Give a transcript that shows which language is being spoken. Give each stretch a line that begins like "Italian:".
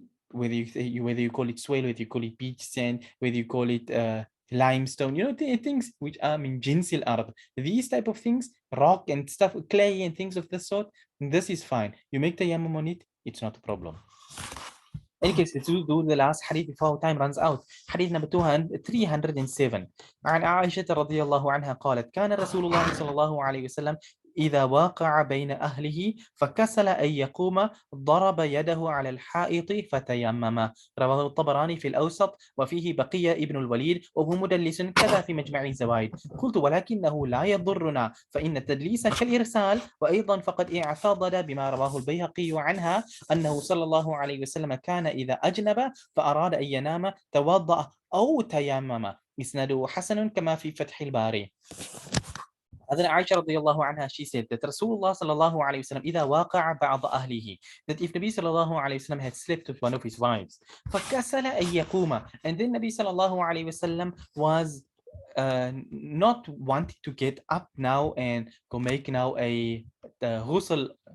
English: whether you call it swale, whether you call it beach sand, whether you call it limestone, things which are
Arabic: min jinsil ard.
English: These type of things, rock and stuff, clay and things of this sort, this is fine. You make tayammum on it, it's not a problem. Any case, let's do the last hadith before time runs out. Hadith number 307.
Arabic: عن عائشة رضي الله عنها قالت كان رسول الله صلى الله عليه وسلم إذا واقع بين أهله فكسل أن يقوم ضرب يده على الحائط فتيمم. رواه الطبراني في الأوسط وفيه بقية ابن الوليد وهو مدلس كذا في مجمع الزوائد. قلت ولكنه لا يضرنا فإن التدليس كالإرسال. وأيضا فقد اعتضد بما رواه البيهقي عنها أنه صلى الله عليه وسلم كان إذا أجنب فأراد أن ينام توضأ أو تيمم. إسناده حسن كما في فتح الباري.
English: Hadrat Aisha radiallahu anha, she said that Rasulullah sallallahu alayhi wasallam
Arabic: إذا واقع بعض أهله,
English: that if Nabi sallallahu alayhi wasallam had slept with one of his wives,
Arabic: فكسل أن يقوم,
English: and then Nabi sallallahu alayhi wasallam was not wanting to get up now and go make now a ghusl.